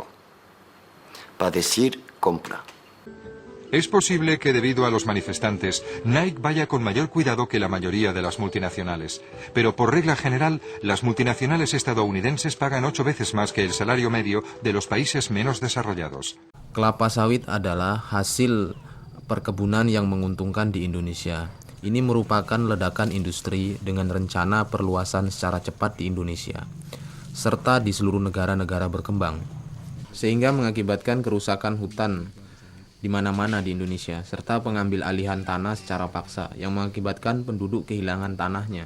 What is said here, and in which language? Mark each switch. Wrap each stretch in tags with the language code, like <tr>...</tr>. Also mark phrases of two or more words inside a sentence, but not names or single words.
<es>Para decir, compra. Es posible que debido a los manifestantes, Nike vaya con mayor cuidado que la mayoría de las multinacionales. Pero por regla general, las multinacionales estadounidenses pagan 8 veces más que el salario medio de los países menos desarrollados.</es> <id>Kelapa sawit adalah hasil perkebunan yang menguntungkan di Indonesia. Ini merupakan ledakan industri dengan rencana perluasan secara cepat di Indonesia, serta di seluruh negara-negara berkembang, sehingga mengakibatkan kerusakan hutan di mana-mana di Indonesia, serta pengambil alihan tanah secara paksa yang mengakibatkan penduduk kehilangan tanahnya.</id>